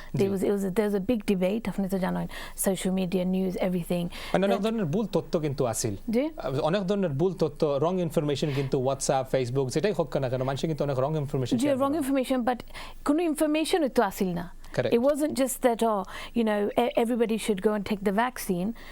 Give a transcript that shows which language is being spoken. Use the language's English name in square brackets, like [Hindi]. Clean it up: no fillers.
[English] There was a big debate [Bangla] আপনি তো জানেন, [English] social media, news, everything. [Bangla] অনেক ধরনের ভুল তথ্য কিন্তু আসিল, অনেক ধরনের ভুল তথ্য, [English] wrong information [Bangla] কিন্তু WhatsApp, Facebook যেটাই হোক না কেন মানুষ কিন্তু অনেক wrong information share [English] wrong information, but [Bangla] কোনো information তো আসিল না. [English] Correct. It wasn't just that, everybody should go and take the vaccine.